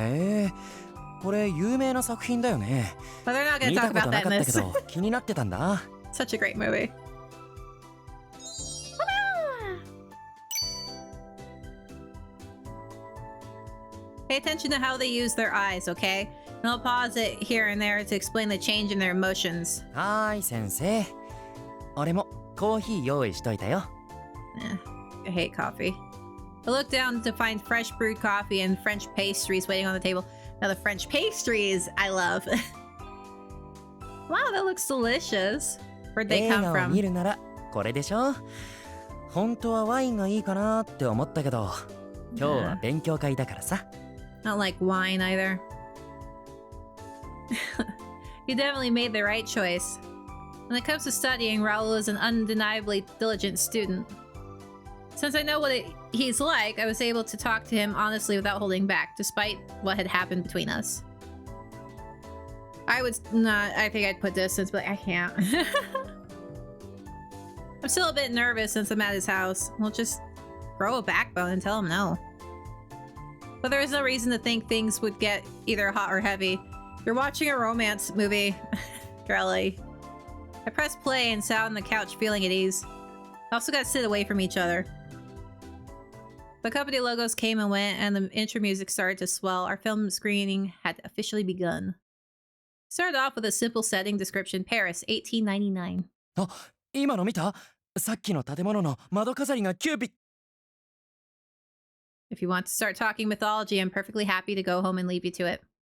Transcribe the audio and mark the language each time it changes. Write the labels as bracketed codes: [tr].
[en] they're not gonna talk about that in this. Such a great movie. Pay attention to how they use their eyes, okay? And I'll pause it here and there to explain the change in their emotions. [ja] はーい、先生。俺もコーヒー用意しといたよ。 [en] I hate coffee. I looked down to find fresh brewed coffee and French pastries waiting on the table. Now the French pastries I love. Wow, that looks delicious. Where'd they come from? [ja] 見るならこれでしょ。本当はワインがいいかなって思ったけど、今日は勉強会だからさ。 [en] I don't like wine either. You definitely made the right choice. When it comes to studying, Raul is an undeniably diligent student. Since I know what he's like, I was able to talk to him honestly without holding back, despite what had happened between us. I think I'd put distance, but I can't. I'm still a bit nervous since I'm at his house. We'll just grow a backbone and tell him no. But there is no reason to think things would get either hot or heavy. You're watching a romance movie. Really. I pressed play and sat on the couch feeling at ease. I also got to sit away from each other. The company logos came and went, and the intro music started to swell. Our film screening had officially begun. Started off with a simple setting description: Paris, 1899. [ja] あ、今の見た？さっきの建物の窓飾りがキューピッ。 [en] If you want to start talking mythology, I'm perfectly happy to go home and leave you to it.